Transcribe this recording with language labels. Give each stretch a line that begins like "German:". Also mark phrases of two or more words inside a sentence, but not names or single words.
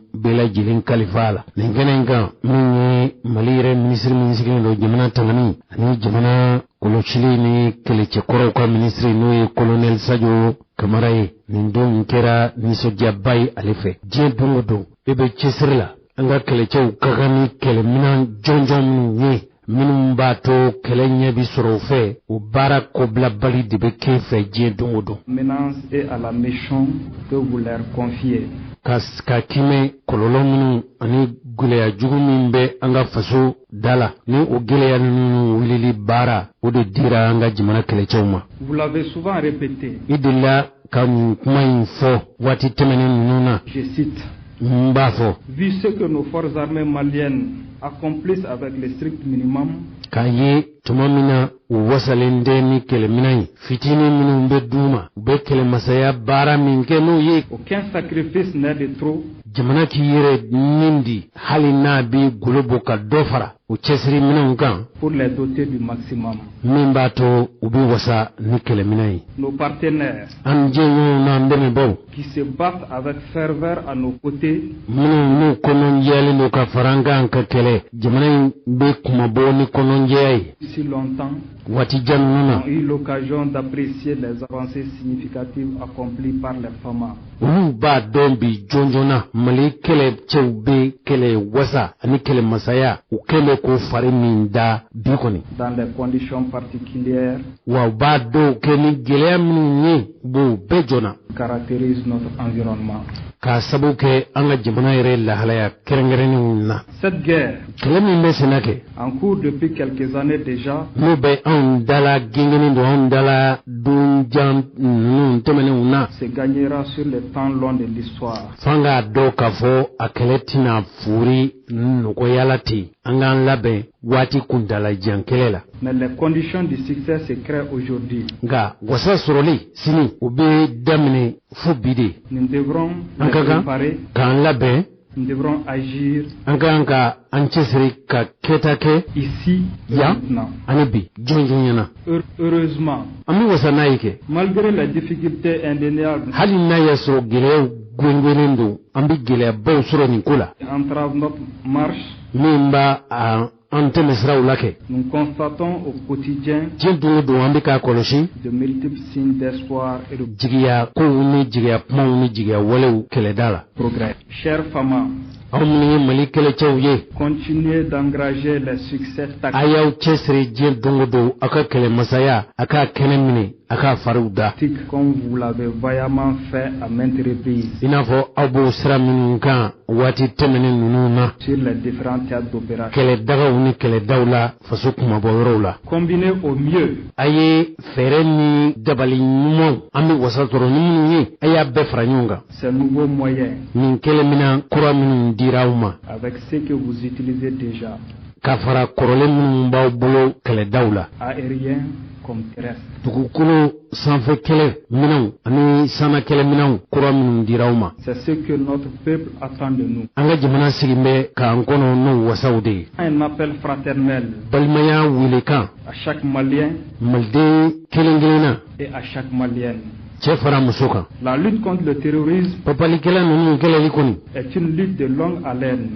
Bambara: bɛɛ lajɛlen kalifa la nin kɛnɛ in kan min ye mali yɛrɛ minisiri min sigilen don jamana tangani ani jamana kɔlɔsili ni kɛlɛcɛkɔrɔw ka minisiri n'o ye kolonɛli Sajo Kamara ye nin don kɛra nisɔndiyaba ye ale fɛ diɲɛ don o don e bɛ cɛsiri la an ka kɛlɛcɛw ka kan ni kɛlɛminan jɔnjɔn minnu ye minnu b'a to kɛlɛ ɲɛ bi sɔrɔ u fɛ o baara kɔbilabali de bɛ kɛ fɛ diɲɛ don o don.
French: Menace est à la mission que vous leur confiez.
Bambara: Ka kimɛ kɔlɔlɔ minnu ani gɛlɛya jugu min bɛ an ka faso da la ni o gɛlɛya ninnu wulili baara o de dira an ka jamana kɛlɛcɛw ma.
French: Vous l'avez souvent répété.
Bambara: I delila ka nin kuma in fɔ waati tɛmɛnen ninnu na.
French: Je cite.
Bambara: N b'a fɔ.
French: Vu ce que nos forces armées maliennes accomplissent avec le strict minimum.
Bambara: K'a ye tuma min na u wasalen tɛ ni kɛlɛminan ye fitinin minnu bɛ d'u ma u bɛ kɛlɛmasaya baara min kɛ n'o ye.
French: Aucun sacrifice n'est de trop.
Bambara: Jamana k'i yɛrɛ nin di hali n'a bɛ golo bɔ ka dɔ fara o cɛsiri minɛnw kan.
French: Pour les doter du maximum.
Bambara: Min b'a to u bɛ wasa ni kɛlɛminan ye.
French: Nos partenaires.
Bambara: An jɛɲɔgɔnw n'an dɛmɛbaaw.
French: Qui se battent avec ferveur à nos côtés.
Bambara: Minnu n'u kɔnɔjɛyalen don ka fara an kan ka kɛlɛ jamana in bɛ kumabɔ ni kɔnɔjɛya ye.
French: Si longtemps.
Bambara: Waati jan ninnu na.
French: Ont eu l'occasion d'apprécier les avancées significatives accomplies par les FAMA.
Bambara: Olu b'a dɔn bi jɔnjɔnna Mali kɛlɛcɛw bɛ kɛlɛ wasa ani kɛlɛ masaya u kɛlen k'o fari min da bi kɔni.
French: Dans des conditions particulières.
Bambara: Wa u b'a dɔw kɛ ni gɛlɛya minnu ye u b'o bɛɛ jɔna.
French: Caractérise notre environnement.
Bambara: K'a sababu kɛ an ka jamana yɛrɛ lahalaya kɛrɛnkɛrɛnnenw na.
French: Cette guerre.
Bambara: Kɛlɛ min bɛ senna kɛ.
French: En cours depuis quelques années déjà.
Bambara: N'o bɛ anw dala gengenen don anw dala donjan ninnu tɛmɛnenw na.
French: Se gagnera sur le temps long de l'histoire.
Bambara: F'an k'a dɔn k'a fɔ a kɛlɛ tɛna fori nɔgɔyala ten an k'an labɛn waati kuntalajan kɛlɛ la.
French: Mais les conditions du succès se créent aujourd'hui.
Bambara: Nka wasa sɔrɔli sini o bɛ daminɛ fo bi de.
French: Nous devrons
Bambara: an ka kan k'an labɛn.
French: Nous devrons agir.
Bambara: An ka kan ka an cɛsiri ka kɛta kɛ.
French: Ici
Bambara: yan ani bi jɔnjɔn ɲɛna.
French: Heureusement.
Bambara: An bɛ wasa n'a ye kɛ.
French: Malgré les difficultés indéniables.
Bambara: Hali n'a y'a sɔrɔ gɛlɛyaw gwengwenen don an bɛ gɛlɛyabaw sɔrɔ nin ko la.
French: Entrave notre marche.
Bambara: Min b'a an tɛmɛ siraw la kɛ.
French: Nous constatons au quotidien.
Bambara: Diɲɛ don o don an bɛ k'a kɔlɔsi.
French: De multiples signes d'espoir et de
Bambara: jigiya kow ni jigiya kumaw ni jigiya walew kɛlɛda la.
French: Progrès. Chers femmes.
Bambara: Aw minnu ye Mali kɛlɛcɛw ye.
French: Continuez d'engager les succès tactiques.
Bambara: A y'aw cɛsiri diɲɛ don o don a ka kɛlɛmasaya a k'a kɛnɛ minɛ a k'a fariw da.
French: Comme vous l'avez vaillamment fait à maintes reprises.
Bambara: I n'a fɔ aw b'o sira minnu kan waati tɛmɛnen ninnu na.
French: Sur les différents théâtres d'opération.
Bambara: Kɛlɛdagaw ni kɛlɛdaw la faso kumabɔ yɔrɔw la.
French: Combinez au mieux.
Bambara: A ye fɛɛrɛ ni dabali ɲumanw an bɛ wasa sɔrɔ ni minnu ye a y'a bɛɛ fara ɲɔgɔn kan.
French: Ces nouveaux moyens.
Bambara: Nin kɛlɛminan kura minnu dira aw ma.
French: Avec ce que vous utilisez déjà.
Bambara: Ka fara kɔrɔlen minnu b'aw bolo kɛlɛdaw la.
French: Aérien comme terrestre.
Bambara: Dugukolo sanfɛ kɛlɛ minɛnw ani sana kɛlɛ minɛnw kura minnu dira aw ma.
French: C'est ce que notre peuple attend de nous.
Bambara: An ka jamana sigilen bɛ k'an kɔnɔ n'o wasaw de ye.
French: Un appel fraternel.
Bambara: Balimaya welekan.
French: À chaque Malien.
Bambara: Maliden kelen-kelenna.
French: Et à chaque Malienne.
Bambara: Cɛ fara muso kan.
French: La lutte contre le terrorisme.
Bambara: Papalikɛla ninnu kɛlɛli kɔni.
French: Est une lutte de longue haleine.